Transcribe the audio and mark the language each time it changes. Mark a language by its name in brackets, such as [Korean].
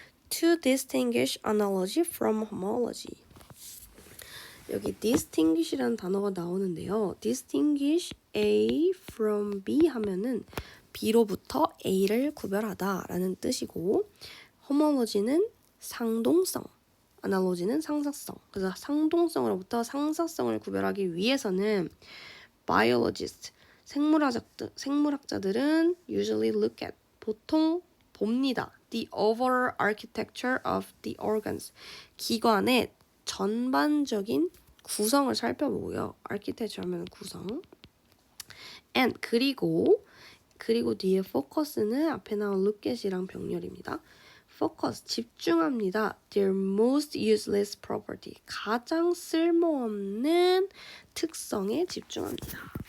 [English] To distinguish analogy from homology. [Korean] 여기 distinguish이라는 단어가 나오는데요. distinguish A from B 하면은 B로부터 A를 구별하다 라는 뜻이고 homology는 상동성, analogy는 상사성. 그래서 상동성으로부터 상사성을 구별하기 위해서는 biologist, 생물학자들은 [English] usually look at, [Korean] 보통 봅니다. [English] the overall architecture of the organs, [Korean] 기관의 전반적인 구성을 살펴보고요. architecture 하면 구성. [English] and [Korean] 그리고 뒤에 focus는 앞에 나온 look at이랑 병렬입니다. focus, 집중합니다. [English] Their most useless property, [Korean] 가장 쓸모없는 특성에 집중합니다.